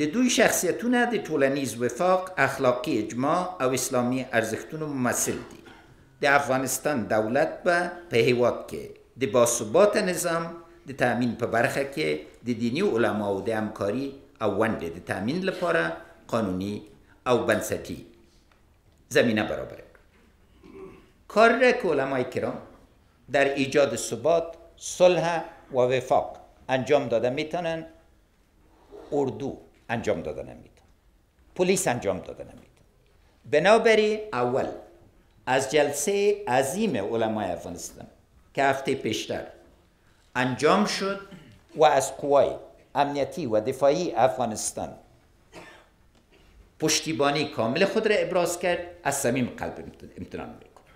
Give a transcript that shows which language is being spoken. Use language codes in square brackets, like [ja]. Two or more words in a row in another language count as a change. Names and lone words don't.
[ps] د دوی شخصیتونه د ټولنیز وفاق، اخلاقی اجماع او اسلامي ارزښتونو ممثل دي. د افغانستان دولت به په هیواد کې د باثبات نظام د تأمین په برخه کې د دینی علماو د همکاري او ونډې د تأمین لپاره قانوني او بنسټي زمینه برابر کړ. [fa] کار را که علمای کرام در ایجاد ثبات، صلح و وفاق انجام داده میتونن، اردو انجام داده نمیتون، پلیس انجام داده نمیتون. بنابراین اول از جلسه عظیم علمای افغانستان که هفته پیشتر انجام شد و از قوای امنیتی و دفاعی افغانستان پشتیبانی کامل خود را ابراز کرد، از صمیم قلب امتنان میکنم.